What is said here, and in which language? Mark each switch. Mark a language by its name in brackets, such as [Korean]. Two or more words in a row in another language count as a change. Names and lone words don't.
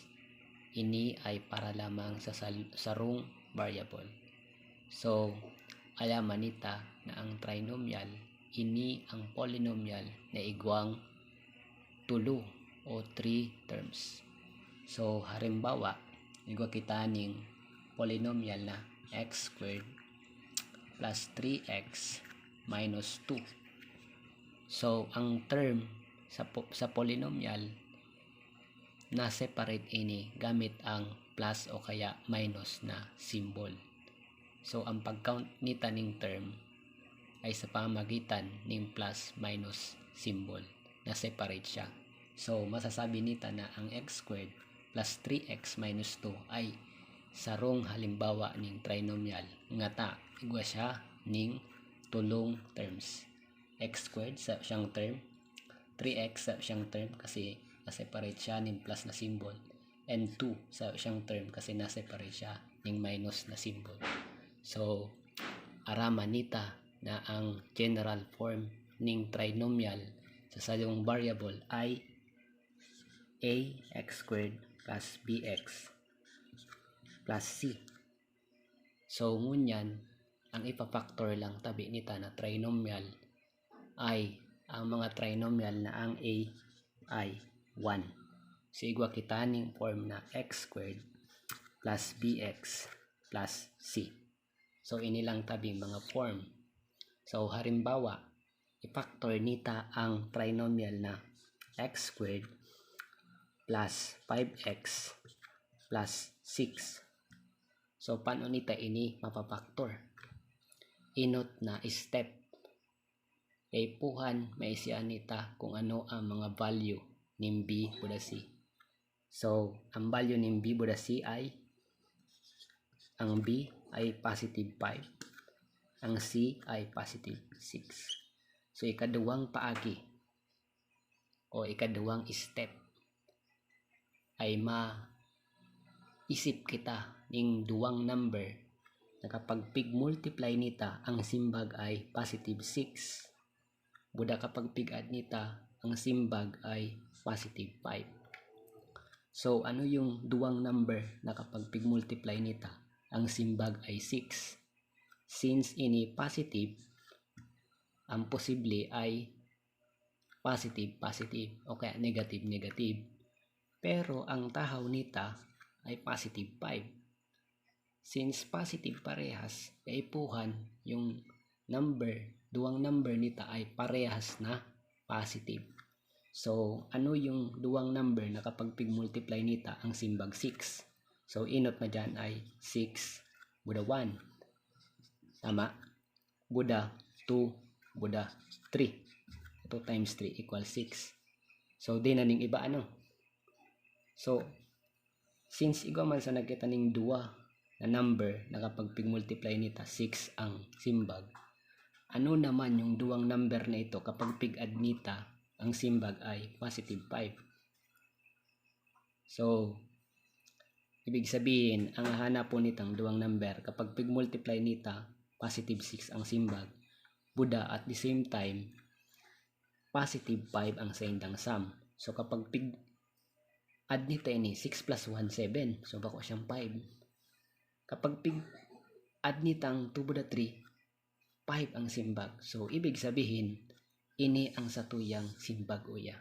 [Bikol] Ini ay para lamang sa sarong variable. So alaman nita na ang trinomial ini ang polynomial na igwang tulo o 3 terms. So halimbawa igwa kita ning polynomial na [English] x squared plus 3x minus 2. [Bikol] So ang term sa polynomial na separate ini gamit ang plus o kaya minus na symbol. So ang pag-count nita ning term ay sa pamamagitan ng [English] plus minus symbol [Bikol] na separate siya. So masasabi nita na ang [English] x squared plus 3x minus 2 [Bikol] ay sarong halimbawa ning trinomial nga ta igwa siya ning tulong terms. [English] X squared [Bikol] sa siyang term, 3x sa siyang term kasi na-separate siya ning plus na symbol, and 2 sa siyang term kasi na-separate siya ning minus na symbol. So araman nita na ang [English] general form [Bikol] ning trinomial sa sarong variable ay [English] ax squared plus bx plus c. [Bikol] So ngunyan ang ipafactor lang tabi nita na trinomial ay ang mga trinomial na ang a ay 1. So igwa kita ning form na [English] x squared plus bx plus c. [Bikol] So ini lang tabing mga form. So halimbawa i-factor nita ang trinomial na [English] x squared plus 5x plus 6. [Bikol] So paano nita ini mapapaktor? Inot na step. Ipuhan may siya nita kung ano ang mga value ng b buda c. So ang value ng b buda c ay ang b ay positive 5, ang c ay positive 6. So ikaduwang paagi o ikaduwang step ay maisip kita ning duwang number na kapag pig-multiply nita ang simbag ay positive 6. Buda kapag pig-add nita ang simbag ay positive 5. So ano yung duwang number na kapag pig-multiply nita ang simbag ay 6? Since ini positive, ang posible ay positive o kaya negative. Pero ang tahaw nita ay positive 5. Since positive parehas, kaipuhan yung duwang number nita ay parehas na positive. So ano yung duwang number na kapag pig-multiply nita ang simbag 6? So inot na dyan ay 6 buda 1. Tama? Buda 2 buda 3. 2 times 3 equals 6. So di na ning iba ano? So since igwa man sa nakita ning duwa na number na kapag pig-multiply nita 6 ang simbag, ano naman yung duwang number na ito kapag pig-add nita ang simbag ay positive 5? So ibig sabihin ang hanap po nitang duwang number kapag pig-multiply nita positive 6 ang simbag, buda [English] at the same time positive [Bikol] 5 ang sa indang sum. So kapag pig-add nita ini 6 plus 1 7, so bako siyang 5. Kapag pig-add nitang 2 buda 3, 5 ang simbag. So ibig sabihin ini ang satuyang simbag uya.